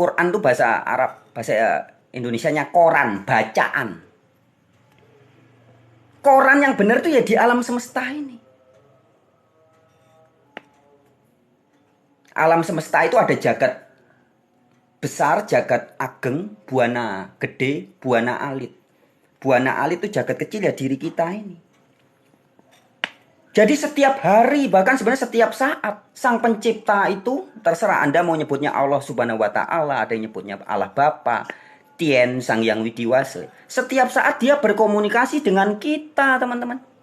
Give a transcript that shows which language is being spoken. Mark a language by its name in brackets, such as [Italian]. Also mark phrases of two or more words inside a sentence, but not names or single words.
[Indonesian] Quran itu bahasa Arab, bahasa Indonesianya koran, bacaan. Koran yang benar itu ya di alam semesta ini. Alam semesta itu ada jagat besar, [Javanese] jagat ageng, buana gede, buana alit. [Indonesian] Buana alit itu jagat kecil ya diri kita ini. Jadi setiap hari, bahkan sebenarnya setiap saat, sang pencipta itu, terserah Anda mau nyebutnya [Arabic] الله سبحانه وتعالى, [Indonesian] ada yang nyebutnya Allah Bapa, Tien, Sang Yang Widiwasa. Setiap saat dia berkomunikasi dengan kita, teman-teman.